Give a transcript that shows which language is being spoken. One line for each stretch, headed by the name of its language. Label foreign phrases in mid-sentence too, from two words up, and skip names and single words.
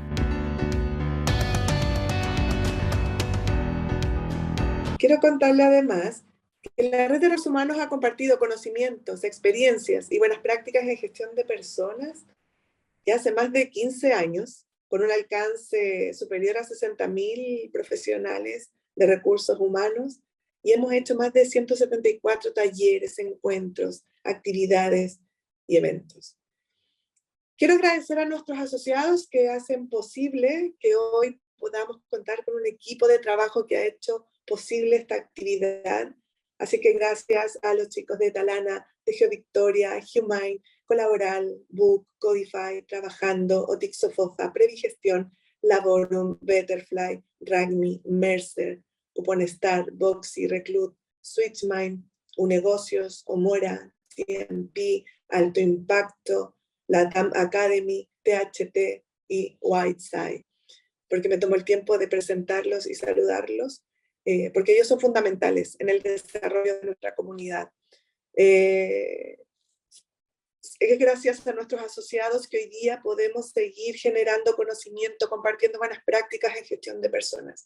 Spanish: Quiero contarle además que la Red de Recursos Humanos ha compartido conocimientos, experiencias y buenas prácticas en gestión de personas ya hace más de 15 años, con un alcance superior a 60.000 profesionales de recursos humanos, y hemos hecho más de 174 talleres, encuentros, actividades y eventos. Quiero agradecer a nuestros asociados que hacen posible que hoy podamos contar con un equipo de trabajo que ha hecho posible esta actividad. Así que gracias a los chicos de Talana, de GeoVictoria, Humane, Colaboral, Book, Codify, Trabajando, Otixofofa, Predigestión, Laborum, Betterfly, Ragmi, Mercer, Cuponestar, Boxy, Reclut, Switchmind, Unegocios, Omora, CMP, Alto Impacto, Latam Academy, THT y Whiteside. Porque me tomo el tiempo de presentarlos y saludarlos, porque ellos son fundamentales en el desarrollo de nuestra comunidad. Es gracias a nuestros asociados que hoy día podemos seguir generando conocimiento, compartiendo buenas prácticas en gestión de personas.